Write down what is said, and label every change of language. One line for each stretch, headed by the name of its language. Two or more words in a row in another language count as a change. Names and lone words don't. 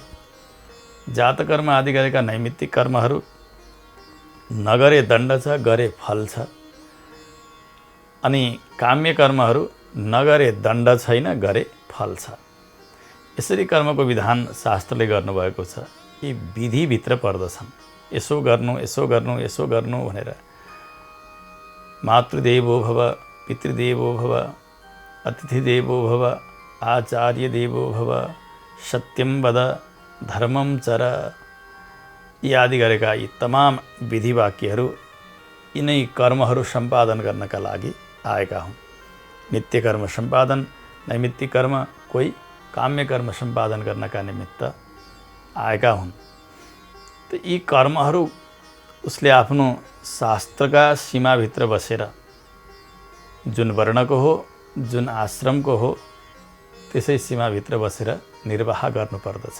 Nepali: जातकर्म आदि गरेका नैमित्तिक कर्महरू नगरे दण्ड छ, गरे फल छ। अनि काम्य कर्महरू नगरे दण्ड छैन, गरे फल छ। यसरी कर्मको विधान शास्त्रले गर्नुभएको छ। यी विधिभित्र पर्दछन्। यसो गर्नु, यसो गर्नु, यसो गर्नु भनेर
Sanskrit: मातृदेवो भव, पितृदेवो भव, अतिथिदेवो भव, आचार्य देवो भव, सत्यम वद, धर्मम चर,
Nepali: यी आदि गरेका यी तमाम विधि वाक्यहरू यिनै कर्महरू सम्पादन गर्नका लागि आएका हुन्। नित्य कर्म सम्पादन, नैमित्तिक कर्म, कोही काम्य कर्म सम्पादन गर्नका निमित्त आएका हुन्। त यी कर्महरू उसले आफ्नो शास्त्रका सीमाभित्र बसेर, जुन वर्णको हो, जुन आश्रमको हो, त्यसै सीमाभित्र बसेर निर्वाह गर्नुपर्दछ।